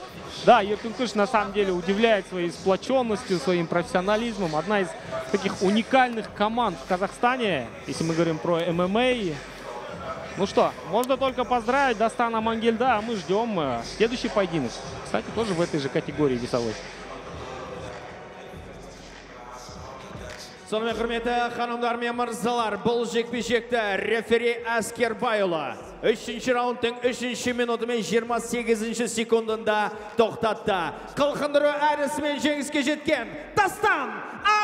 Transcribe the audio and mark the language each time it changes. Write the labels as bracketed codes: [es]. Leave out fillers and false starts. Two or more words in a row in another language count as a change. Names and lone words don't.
[ru] Да, Еркинкуш на самом деле удивляет своей сплоченностью, своим профессионализмом. Одна из таких уникальных команд в Казахстане, если мы говорим про ММА. Ну что, можно только поздравить Дастана Мангельда, а мы ждем следующий поединок. Кстати, тоже в этой же категории весовой. [kk] Сонымен құрметті ханымдар мен мырзалар, бұл жекпе-жекті рефери Әскербайұлы 3-ші раундтың 3-ші минуты мен 28-ші секундында тоқтатты. Қылқындыру әрісімен жеңіске жеткен Дастан